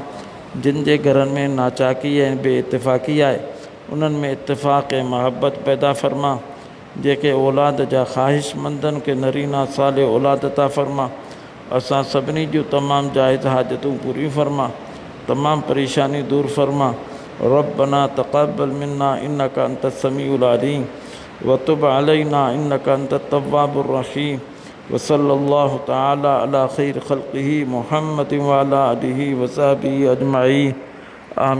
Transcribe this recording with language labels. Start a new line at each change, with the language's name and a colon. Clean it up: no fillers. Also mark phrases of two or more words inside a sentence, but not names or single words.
Sindhi: जिन जे घरनि में नाचाकी ऐं बेइतफ़ाक़ी आहे, उन्हनि में इत्तिफ़ाक़ ऐं महबत पैदा फ़रमा। जेके औलाद जा ख़्वाहिशमंदनि खे नरीना साले औलाद अता फ़रमा। असां सभिनी जूं तमामु जाइज़ हाजतूं पूरियूं फ़रमा, तमामु परेशानी दूर फ़रमा।
Arabic: ربنا تقبل منا إنك أنت السميع العليم وتب علينا إنك أنت التواب الرحيم. وصلى الله تعالى على خير خلقه محمد وعلى آله وصحبه أجمعين.